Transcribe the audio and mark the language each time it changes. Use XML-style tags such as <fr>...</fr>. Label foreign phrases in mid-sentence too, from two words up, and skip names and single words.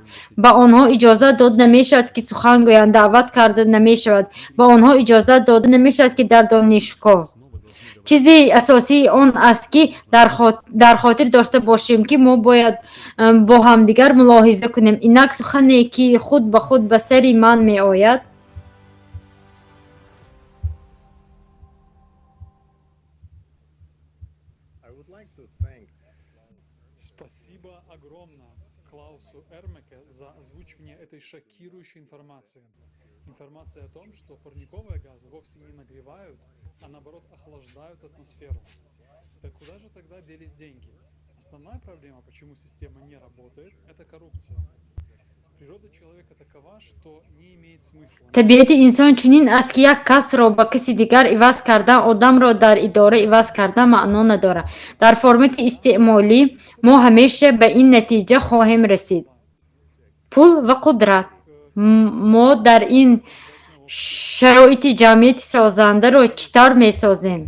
<fa>به آنها اجازه داده نمیشود که سخن گویند، دعوت کرده نمیشود، به آنها اجازه داده نمیشود که در دانشگاه. چیزی اساسی آن است که در خاطر داشته باشیم که ما باید با همدیگر ملاحظه کنیم. اینک سخنی که خود به خود به سر من می آید</fa> <ru>Спасибо огромное Клаусу Эрмеке за озвучивание этой шокирующей информации. Информация о том, что парниковые газы вовсе не нагревают, а наоборот охлаждают атмосферу. Так куда же тогда делись деньги? Основная проблема, почему система не работает, это коррупция. Природа человека такова, что не имеет смысла.</ru> <fa>طبیعت انسان چنین است که یک کس را با کسی دیگر عوض کردن آدم را در اداره عوض کردن معنا ندارد. در فرمت استعمالی ما همیشه به این نتیجه خواهیم رسید. پول و قدرت. ما در این شرایط جمعیت سازنده را چطور می سازیم؟</fa>